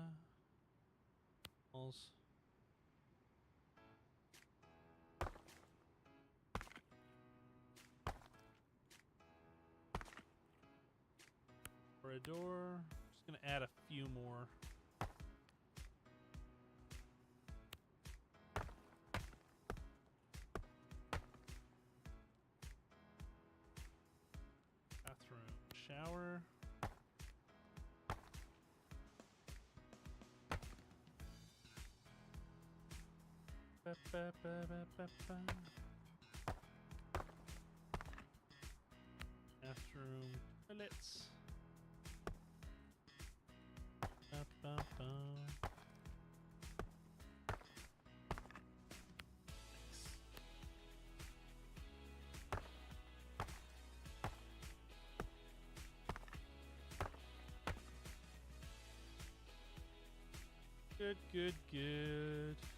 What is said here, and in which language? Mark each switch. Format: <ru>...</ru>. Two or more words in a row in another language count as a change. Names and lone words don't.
<en>Walls. Corridor. Just gonna add a few more. Bathroom, shower. Ba, ba, ba, ba, ba, ba. Bathroom, toilets. Ba, ba, ba. Nice. Good, good, good.</en>